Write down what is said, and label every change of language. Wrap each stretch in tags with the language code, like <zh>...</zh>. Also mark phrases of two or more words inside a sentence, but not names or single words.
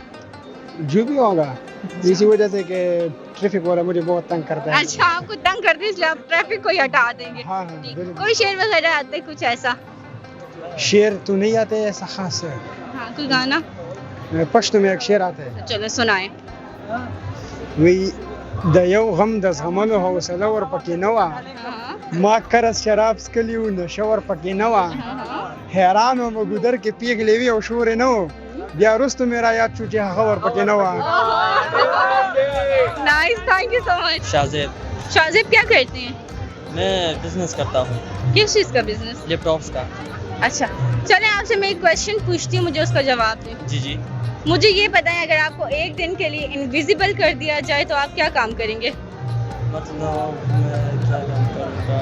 <ur>جو بھی ہوگا، اسی وجہ سے کہ ٹریفک والا مجھے بہت تنگ کرتا ہے. اچھا، آپ کو تنگ کرتے ہیں اس لیے آپ ٹریفک کو ہی ہٹا دیں گے. ہاں ٹھیک. بالکل. کوئی شعر وغیرہ آتے ہیں کچھ ایسا؟ شعر تو نہیں آتے ایسا خاص ہے، ہاں کوئی گانا؟ پشتو میں ایک شعر آتا ہے، چلو سنائیں.</ur> <ps>وی د یو غم د زغملو حوصله ور پکې نه وه، ما کرس شراب څکلي وو نشه ور پکې نه وه، حیران وم ګودر کې پیغلې وي او شور یې نه و، بیا وروسته مې را یاد شو چې هغه ور پکې نه وه.</ps> <en>Nice, thank you so much.</en> <ur>شاہزیب. شاہزیب کیا کرتے ہیں؟ میں بزنس کرتا ہوں، کس چیز کا بزنس؟ لیپ ٹاپس کا. اچھا چلیں، آپ سے میں ایک کویشچن پوچھتی ہوں، مجھے اس کا جواب دیں. جی. مجھے یہ بتائیں، اگر آپ کو ایک دن کے لیے انویزیبل کر دیا جائے تو آپ کیا کام کریں گے؟ مطلب میں کیا کام کروں گا؟</ur>